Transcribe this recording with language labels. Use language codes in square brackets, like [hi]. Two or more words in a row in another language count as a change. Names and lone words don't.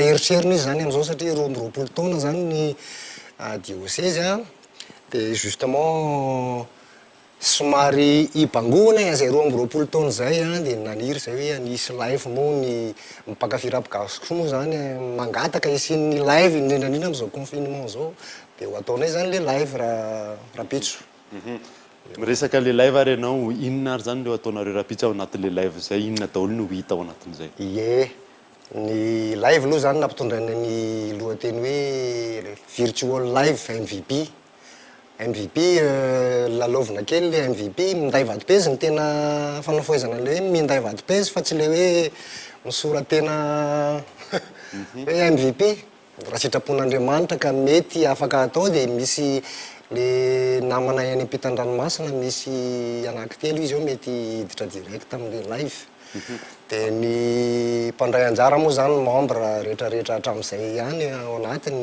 [mg] eritserina izy zany amin'izao satria 20 taona zany ny diocèse dia justement somary ibangoana zay 20 taona zay dia naniry zay hoe anisy live moa ny mpakafirapigasiko moa zany mangataka isin'ny live indrindrandrindra amin'izao confinement zao dia ho ataonay zany le live rapitso. Miresaka le live ary ianao inona ary zany le ataonareo rapitso ao anatin'le live zay inona daholo no hita ao anatin'izay? Ie, ny live aloha zany nampitondraina ny lohateny hoe [en] virtual live [mg] MVP. MVP lalaovina kely le MVP minday vadim-peza ny tena fanafoezana le hoe minday vadim-peza fa tsy le hoe misoratena hoe MVP raha sitrapon'Andriamanitra ka mety afaka atao dia misy le namanay any ampitan-dranomasina misy anankitelo izy eo mety hiditra direct amin'le live dia ny mpandray anjara moa zany membre rehetrarehetra hatramin'izay ihany ao anatiny.